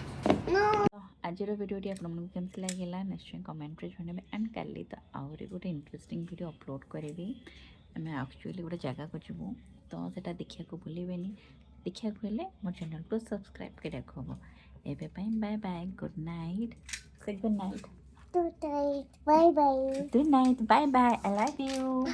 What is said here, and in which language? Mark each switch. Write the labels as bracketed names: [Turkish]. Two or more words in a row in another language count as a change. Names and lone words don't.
[Odia] ଆଜିର ଭିଡ଼ିଓଟି ଆପଣମାନଙ୍କୁ କେମିତି ଲାଗିଲା ନିଶ୍ଚୟ କମେଣ୍ଟରେ ଜଣାଇବେ ଆଣ୍ଡ କାଲି ତ ଆହୁରି ଗୋଟେ [English] interesting video upload [Odia] କରିବି ଆମେ ଆକ୍ଚୁଆଲି ଗୋଟେ ଜାଗାକୁ ଯିବୁ ତ ସେଇଟା ଦେଖିବାକୁ ଭୁଲିବେନି ଦେଖିବାକୁ ହେଲେ ମୋ ଚ୍ୟାନେଲକୁ ସବସ୍କ୍ରାଇବ୍ କରିବାକୁ ହେବ ଏବେ ପାଇଁ [English] bye bye good night [Odia] ସେ [English] good night Good night. Bye bye. Good night. Bye bye. I love you.